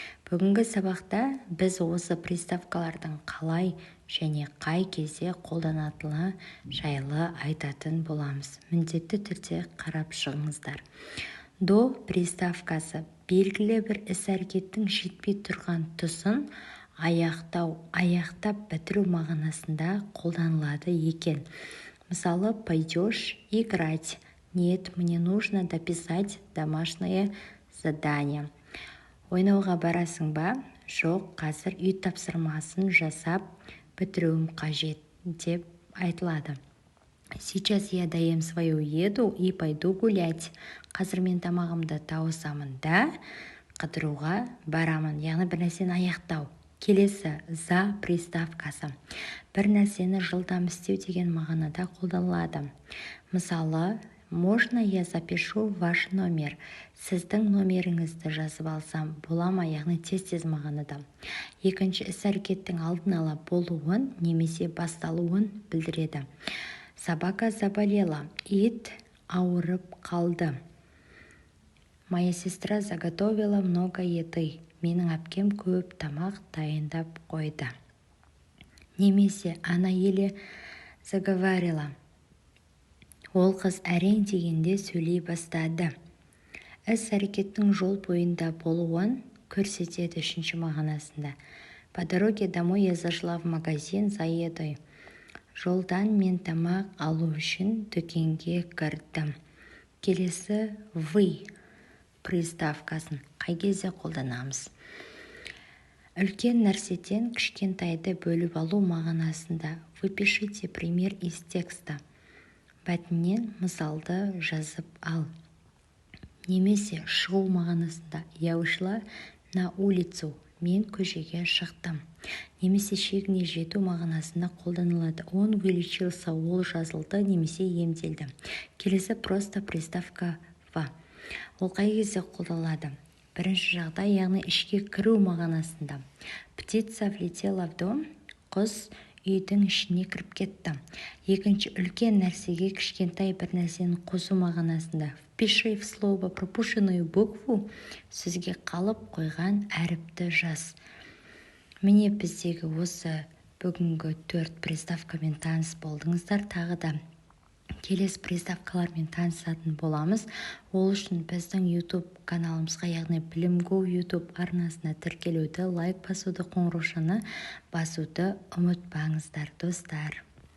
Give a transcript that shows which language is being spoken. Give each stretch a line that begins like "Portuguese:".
Kazakh: Бүгінгі сабақта біз осы приставкалардың қалай және қай кезде қолданатыны жайлы айтатын боламыз. Міндетті түрде қарап шығыңыздар. До приставкасы белгілі бір іс-әрекеттің жетпей тұрған тұсын аяқтап бітіру мағынасында қолданылады екен.
Russian: Мысалы, пойдешь играть. Нет, мне нужно дописать домашнее задание.
Kazakh: Ойнауға барасың ба? Жоқ, қазір үй тапсырмасын жасап бітіруім қажет деп айтылады.
Russian: Сейчас я доем свою еду и пойду гулять.
Kazakh: Қазір мен тамағымды тауысамын да қыдыруға барамын. Яғни бір нәрсені аяқтау. Келесі за приставкасы. Бір нәрсені жылдам істеу деген мағынада қолданылады.
Russian: Мысалы, можно я запишу ваш номер?
Kazakh: Сіздің номеріңізді жазып алсам бола ма? Яғни тез мағынада. Екінші іс-әрекеттің алдын ала болуын немесе басталуын білдіреді.
Russian: Собака заболела.
Kazakh: Ит ауырып қалды.
Russian: Моя сестра заготовила много еды.
Kazakh: Менің әпкем көп тамақ дайындап қойды.
Russian: Немесе она еле заговорила.
Kazakh: Ол қыз әрең дегенде сөйлей бастады. Іс-әрекеттің жол бойында болуын көрсетеді үшінші мағынасында.
Russian: По дороге домой я зашла в магазин за едой.
Kazakh: Жолдан мен тамақ алу үшін дүкенге кірдім. Келесі вы приставкасын қай кезде қолданамыз? Үлкен нәрседен кішкентайды бөліп алу мағынасында. Вы пишите пример из текста. Бәтінен мысалды жазып ал. Немесе шығу мағынасында.
Russian: Я ушла на улицу.
Kazakh: Мен көшеге шықтым. Немесе шегіне жету мағынасында қолданылады.
Russian: Он вылечился,
Kazakh: ол жазылды немесе емделді. Келесі просто приставка ва. Ол қай кезде қолданылады? Бірінші жағдай, яғни ішке кіру мағынасында.
Russian: Птица влетела в дом.
Kazakh: Құс үйдің ішіне кіріп кетті. Екінші, үлкен нәрсеге кішкентай бір нәрсені қосу мағынасында.
Russian: Впиши в слово пропущенную букву.
Kazakh: Сөзге қалып қойған әріпті жаз. Міне біздегі осы бүгінгі 4 приставкамен таныс болдыңыздар. Тағы да келесі приставкалармен танысатын боламыз. Ол үшін біздің YouTube каналымызға, яғни Білімгу YouTube арнасына тіркелуді, лайк басуды, қоңыраушаны басуды ұмытпаңыздар, достар.